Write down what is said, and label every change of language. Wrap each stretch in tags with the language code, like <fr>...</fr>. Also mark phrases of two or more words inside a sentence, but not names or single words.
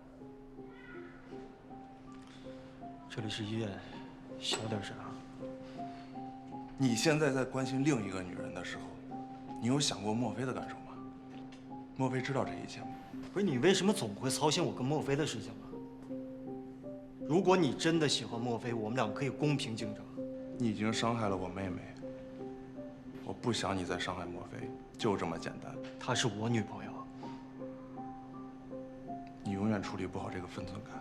<zh>這裡是醫院，小點聲啊。你現在在關心另一個女人的時候，你有想過莫非的感受嗎？莫非知道這一切嗎？不是你為什麼總會操心我跟莫非的事情呢？如果你真的喜歡莫非，我們倆可以公平競爭。你已經傷害了我妹妹，我不想你再傷害莫非，就這麼簡單。她是我女朋友，你永遠處理不好這個分寸感。</zh>